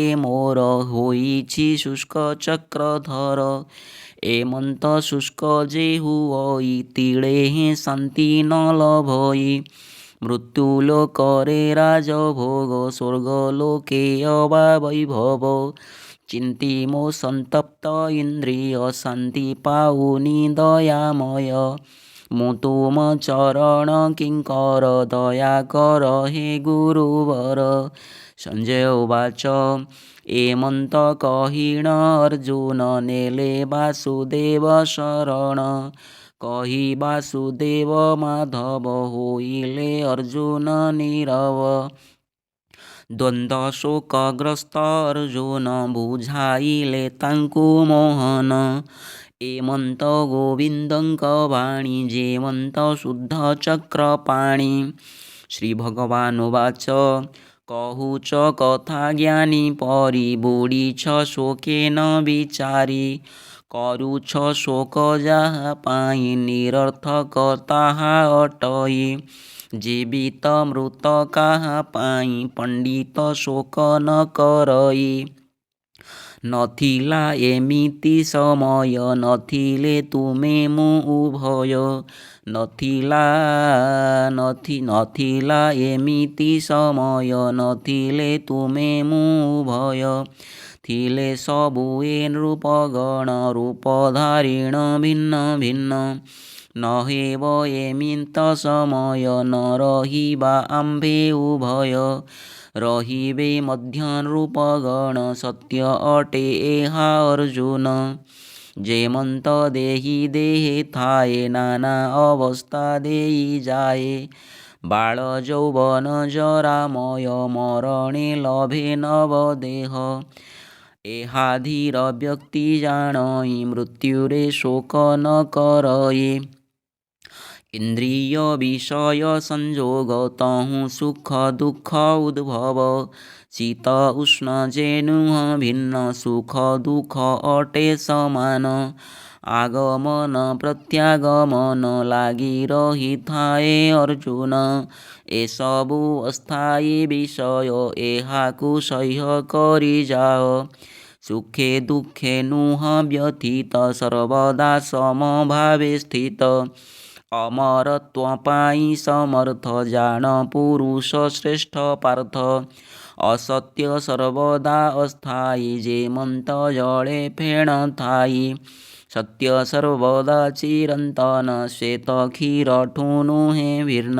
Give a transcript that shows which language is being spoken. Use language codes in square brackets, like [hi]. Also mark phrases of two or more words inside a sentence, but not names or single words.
[or] ମୋର ହୋଇଛି ଶୁଷ୍କ ଚକ୍ରଧର ଏମନ୍ତ ଶୁଷ୍କ ଯେ ହୁଇ ତୀଡ଼େ ହେ ଶାନ୍ତି ନ ଲଭଇ ମୃତ୍ୟୁଲୋକରେ ରାଜଭୋଗ ସ୍ୱର୍ଗଲୋକେ ଅବା ବୈଭବ ଚିନ୍ତି ମୋ ସନ୍ତପ୍ତ ଇନ୍ଦ୍ରିୟ ଶାନ୍ତି ପାଉନି ଦୟାମୟ ମୁ ତୁମ ଚରଣ କିଙ୍କର ଦୟା କର ହେ ଗୁରୁବର। [sa] संजय उवाच [or] ଏମନ୍ତ କହିଣ ଅର୍ଜୁନ ନେଲେ ବାସୁଦେବ ଶରଣ କହି ବାସୁଦେବ ମାଧବ ହୋଇଲେ ଅର୍ଜୁନ ନୀରବ ଦ୍ୱନ୍ଦ୍ୱ ଶୋକଗ୍ରସ୍ତ ଅର୍ଜୁନ ବୁଝାଇଲେ ତାଙ୍କୁ ମୋହନ ଏମନ୍ତ ଗୋବିନ୍ଦଙ୍କ ବାଣୀ ଯେମନ୍ତ ଶୁଦ୍ଧ ଚକ୍ରପାଣି। [sa] श्री भगवान उवाच [or] କହୁଛ କଥା ଜ୍ଞାନୀ ପରି ବୁଡ଼ିଛ ଶୋକେନ ବିଚାରି କରୁଛ ଶୋକ ଯାହା ପାଇ ନିରର୍ଥକ ତାହା ଅଟଇ ଜୀବିତ ମୃତ କାହା ପାଇ ପଣ୍ଡିତ ଶୋକ ନ କରଇ ନଥିଲା ଏମିତି ସମୟ ନଥିଲେ ତୁମେ ମୁ ଉଭୟ ନଥିଲା ଏମିତି ସମୟ ନଥିଲେ ତୁମେ ମୁ ଉଭୟ ଥିଲେ ସବୁଏ ନୃପଗଣ ରୂପଧାରିଣ ଭିନ୍ନ ଭିନ୍ନ ନହେବ ଏମିତ ସମୟ ନ ରହିବା ଆମ୍ଭେ ଉଭୟ ରହିବେ ମଧ୍ୟ ନୃପଗଣ ସତ୍ୟ ଅଟେ ଏହା ଅର୍ଜୁନ ଯେମନ୍ତ ଦେହି ଦେହେ ଥାଏ ନାନା ଅବସ୍ଥା ଦେଇ ଯାଏ ବାଲ ଯୌବନ ଜରାମୟ ମରଣେ ଲଭେ ନବ ଦେହ ଏହା ଧୀର ବ୍ୟକ୍ତି ଜାଣଇ ମୃତ୍ୟୁରେ ଶୋକ ନ କରଇ ଇନ୍ଦ୍ରିୟ ବିଷୟ ସଂଯୋଗ ତହୁଁ ସୁଖ ଦୁଖ ଉଦ୍ଭବ ଶୀତ ଉଷ୍ଣ ଯେନୁହ ଭିନ୍ନ ସୁଖ ଦୁଖ ଅଟେ ସମାନ ଆଗମନ ପ୍ରତ୍ୟାଗମନ ଲାଗି ରହି ଥାଏ ଅର୍ଜୁନ ଏସବୁ ଅସ୍ଥାୟୀ ବିଷୟ ଏହାକୁ ସହ୍ୟ କରି ଯାଅ ସୁଖେ ଦୁଖେ ନୁହ ବ୍ୟଥିତ ସର୍ବଦା ସମଭାବେ ସ୍ଥିତ ଅମରତ୍ୱ ପାଇଁ ସମର୍ଥ ଜାଣ ପୁରୁଷ ଶ୍ରେଷ୍ଠ ପାର୍ଥ। ଅସତ୍ୟ ସର୍ବଦା ଅସ୍ଥାୟୀ ଯେମନ୍ତ ଜଳେ ଫେଣ ଥାଇ। ସତ୍ୟ ସର୍ବଦା ଚିରନ୍ତନ ଶ୍ଵେତ କ୍ଷୀରଠୁ ନୁହେଁ ଭିନ୍ନ।